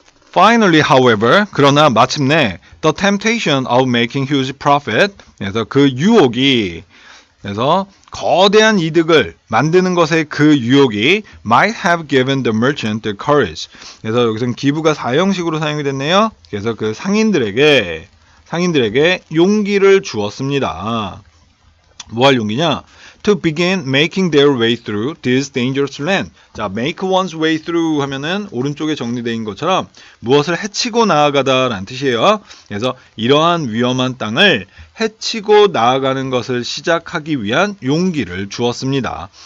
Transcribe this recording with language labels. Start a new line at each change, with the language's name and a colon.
English: Finally, however,
Korean: 그러나 마침내
English: the temptation of making huge profit,
Korean: 그래서 그 유혹이, 그래서 거대한 이득을 만드는 것의 그 유혹이
English: might have given the merchant the courage.
Korean: 그래서 여기서는 기부가 사형식으로 사용이 됐네요. 그래서 그 상인들에게 용기를 주었습니다. 뭐 할 용기냐?
English: To begin making their way through this dangerous land.
Korean: 자, make one's way through 하면은 오른쪽에 정리되어 있는 것처럼 무엇을 헤치고 나아가다라는 뜻이에요. 그래서 이러한 위험한 땅을 헤치고 나아가는 것을 시작하기 위한 용기를 주었습니다.